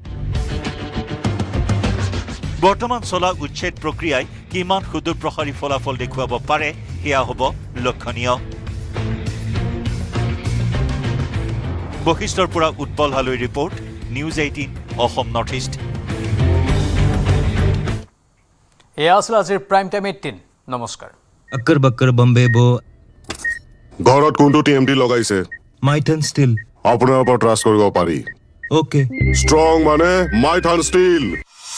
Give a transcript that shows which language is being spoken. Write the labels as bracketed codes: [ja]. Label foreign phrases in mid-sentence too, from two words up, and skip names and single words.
[as] বৰ্তমান চলা উচ্ছেদ প্ৰক্ৰিয়াই কিমান সুদূৰ প্ৰসাৰী ফলাফল দেখুৱাব পাৰে সেয়া হ'ব লক্ষণীয়। বশিষ্ঠৰ পৰা উৎপল হালৈৰ ৰিপৰ্ট, নিউজ 18 অসম নৰ্থ ইষ্ট। এয়া আছিল আজিৰ প্ৰাইম টাইম 18। নমস্কাৰ। [hi] अक्कर बक्कर बम्बे बो [as] ঘৰত কোনটো TMT লগাইছে? माइथन स्टील আপোনাৰ ওপৰত ট্ৰাষ্ট কৰিব পাৰি। ओके ষ্ট্ৰং মানে মাইথান ষ্টীল।